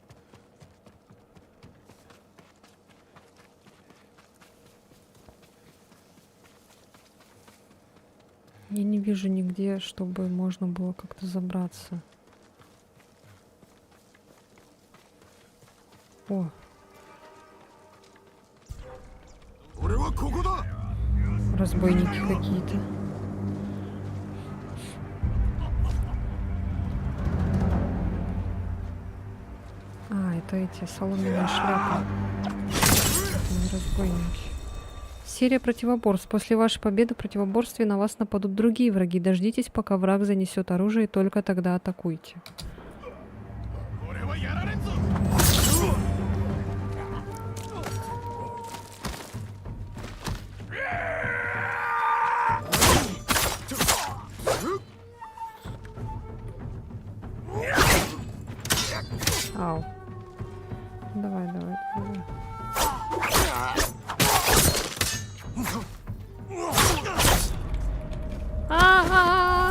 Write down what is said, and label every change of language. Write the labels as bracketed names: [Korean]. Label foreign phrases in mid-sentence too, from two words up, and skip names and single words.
[Russian] Я не вижу нигде, чтобы можно было как-то забраться. О, [Japanese] 俺はここだ [Russian] разбойники какие-то. А, это эти соломенные шляпы. Это не разбойники. Серия противоборств. После вашей победы в противоборстве на вас нападут другие враги. Дождитесь, пока враг занесет оружие, и только тогда атакуйте. [Japanese] 俺はやられんぞ [Russian] Ау. Давай, давай, давай. А-а-а!